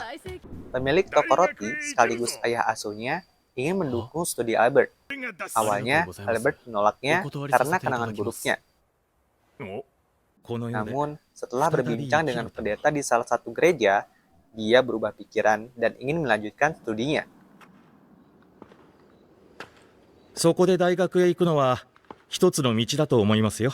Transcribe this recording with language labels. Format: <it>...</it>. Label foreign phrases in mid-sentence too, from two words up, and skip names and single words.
<id>Pemilik toko roti sekaligus ayah asuhnya ingin mendukung studi Albert. Awalnya, Albert menolaknya karena kenangan buruknya. Namun, setelah berbincang dengan pendeta di salah satu gereja, dia berubah pikiran dan ingin melanjutkan studinya.</id> <ja>そこで大学へ行くのは一つの道だと思いますよ。</ja>